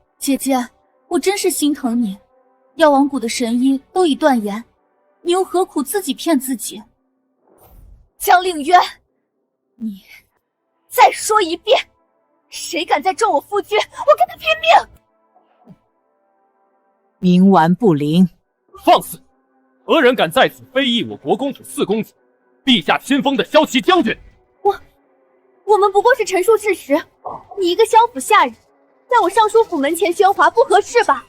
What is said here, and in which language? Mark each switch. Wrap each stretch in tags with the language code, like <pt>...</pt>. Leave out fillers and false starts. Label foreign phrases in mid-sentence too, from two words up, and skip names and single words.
<zh>姐姐，我真是心疼你，藥王谷的神醫都已斷言，你又何苦自己騙自己？江令淵，你再說一遍，誰敢再咒我夫君，我跟他拼命！冥頑不靈，放肆！何人敢在此非議我國公府四公子，陛下親封的驍騎將軍？我們不過是陳述事實，你一個蕭府下人，在我尚書府門前喧嘩，不合適吧？</zh>